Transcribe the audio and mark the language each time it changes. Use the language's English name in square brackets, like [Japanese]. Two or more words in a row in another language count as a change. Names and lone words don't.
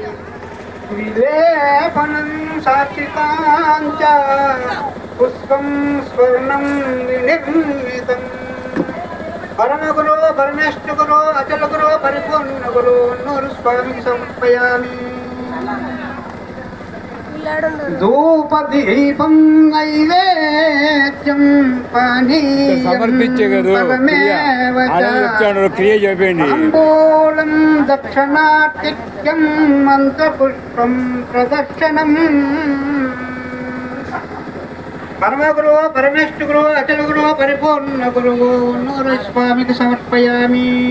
[Sanskrit] विलेपनं साक्षिताञ्च पुष्पं स्वर्णं निर्मितं परमगुरो परमेष्ठिगुरो अचलगुरो परिपूर्णगुरो नूरु स्वामिకి समर्पयामि ధూపదీపం నైవేద్యం [Telugu] క్రియ చెప్పండి [Sanskrit] తాంబూలం దక్షిణాతిథ్యం మంత్రపుష్పం ప్రదక్షిణం పరమగురు పరమేష్ఠుగురు అచలగురు పరిపూర్ణ గురువు నూరు స్వామికి సమర్పయామి